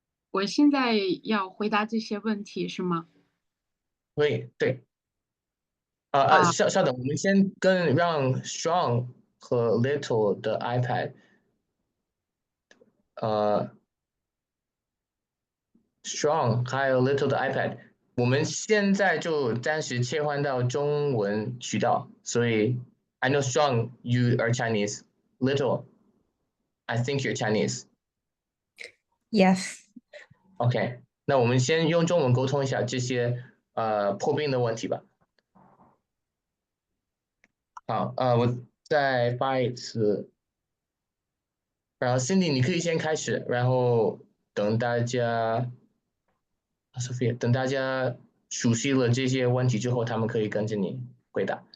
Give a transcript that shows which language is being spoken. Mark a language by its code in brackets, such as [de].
[zh] 我现在要回答这些问题是吗？对。稍等，我们先让 Strong 和 Little 的 iPad， Strong 还有 Little 的 iPad， 我们现在就暂时切换到中文渠道，所以 [en] I know Strong you are Chinese, Little I think you're Chinese. Yes. [zh] OK， 那我们先用中文沟通一下这些破冰的问题吧。好，我再发一次，然后 Cindy 你可以先开始，然后等大家 Sophia 等大家熟悉了这些问题之后，他们可以跟着你回答。